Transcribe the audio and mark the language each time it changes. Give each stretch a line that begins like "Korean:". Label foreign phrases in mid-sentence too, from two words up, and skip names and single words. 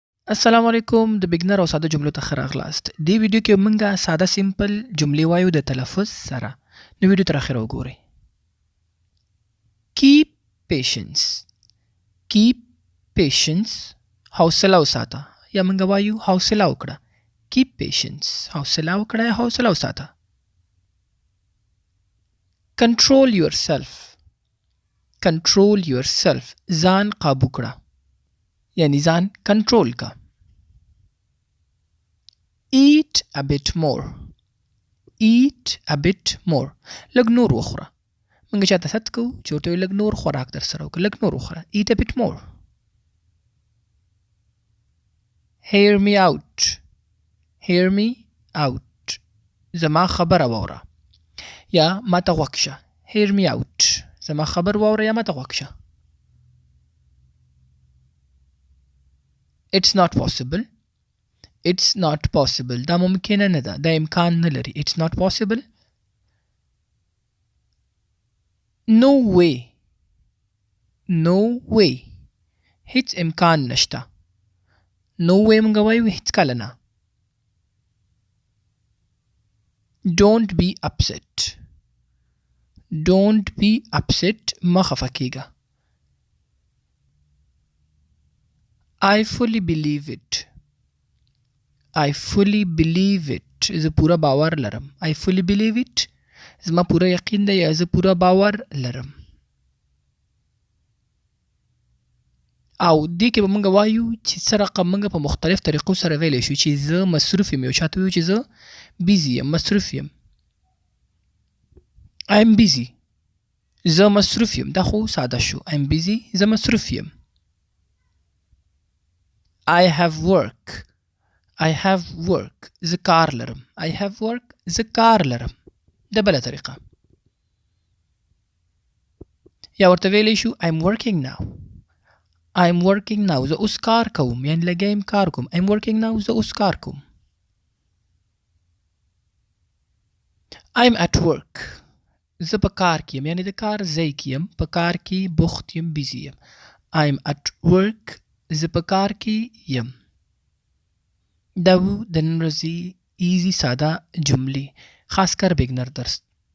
Pashto: السلام علیکم د بګنر او ساده جملو ته ښه راغلاست. دې ویډیو کې مونږه ساده سیمپل جملې وایو د تلفظ سره. نو ویډیو تر اخره وګورئ.
English: Keep patience. Keep patience.
Pashto: حوصله وساته. یا مونږ وایو حوصله وکړه.
English: Keep patience.
Pashto: حوصله وکړه یا حوصله وساته.
English: Control yourself. Control yourself.
Pashto: ځان قابو کړه. یعنی ځان کنټرول کا.
English: Eat a bit more. Eat a bit more.
Pashto: لږ نور وخوره. موږ چاته ست کوو چې ورته وایو لږ نور خوراک در سره وکړه. لږ نور وخوره.
English: Eat a bit more. Hear me out. Hear me out.
Pashto: زما خبره واوره. یا ما ته غوږ شه.
English: Hear me out.
Pashto: زما خبر واوره یا ما ته غوږ شه.
English: It's not possible. It's not possible.
Pashto: دا ممکنه نه ده. دا امکان نه لري.
English: It's not possible. No way. No way.
Pashto: هیڅ امکان نشته.
English: No way
Pashto: مونږ وایو هیڅ کله نه.
English: Don't be upset. Don't be upset.
Pashto: مه خفه کیږه.
English: I fully believe it. I fully believe it.
Pashto: زه پورا باور لرم.
English: I fully believe it.
Pashto: زما پورا یقین ده یا زه پورا باور لرم. او دې کې به مونږ وایو چې څه رقم مونږ په مختلف طریقو سره ویلی شو چې زه مصروف یم. یو چاته ویو چې زه بیزي یم، مصروف یم.
English: I am busy.
Pashto: زه مصروف یم. دا خو ساده شو.
English: I am busy.
Pashto: زه مصروف یم.
English: I have work. I have work.
Pashto: زه کار لرم.
English: I have work.
Pashto: زه کار لرم. د بله طریقه. یا ورته ویلی شو
English: I'm working now. I'm working now.
Pashto: زه اوس کار کوم. یعنی لګیا یم کار کوم.
English: I'm working now.
Pashto: زه اوس کار کوم.
English: I'm at work.
Pashto: زه په کار کې یم. یعنی د کار ځای کې یم. په کار کې بوخت یم. بیزي یم.
English: I'm at work.
Pashto: زه په کار کې یم. دا و د نن ورځې ایزي ساده جملې، خاص کر بګنر درس